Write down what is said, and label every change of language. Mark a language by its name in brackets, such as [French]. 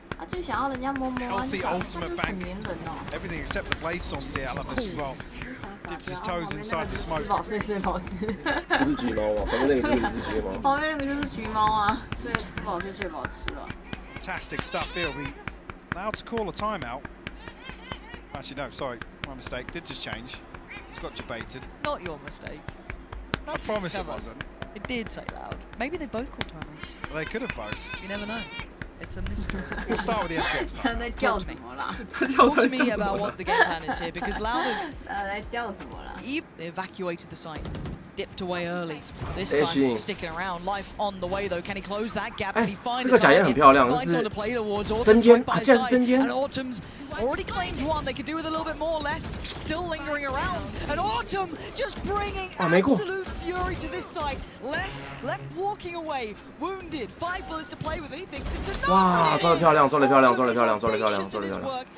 [Chinese] 就想要人家摸摸啊，很黏人哦。 [English] Everything except the blade storms here, I love this as well. Dips his toes inside the smoke. [Chinese] 吃饱睡，睡饱吃。这是橘猫啊，旁边那个就是一只橘猫。旁边那个就是橘猫啊，所以吃饱睡，睡饱吃了。 [English] Fantastic stuff here. We allowed to call a timeout. Actually, no, sorry, my mistake. Did just change. It's got debated. Not your mistake. I promise it wasn't. It did say loud. Maybe they both called timeouts. Well, they could have both. You never know. It's a mystery. We'll start with the FPX. [Chinese] 他在叫什么啦？ [English] Talk to me about what the game plan is here, because Loud have [Chinese] 在叫什么啦？ [English] they evacuated the site, dipped away early. This time sticking around. Life on the way though. Can he close that gap? Can he find [Chinese] 这个假烟很漂亮，这是真烟啊，竟然是真烟。 [English] And Autumn's already claimed one. They could do with a little bit more. Less still lingering around. And Autumn just bringing absolute fury to this site. Less left walking away, wounded. 5 bullets to play with, and he thinks it's enough. [Chinese] 哇，抓得漂亮，抓得漂亮，抓得漂亮，抓得漂亮，抓得漂亮。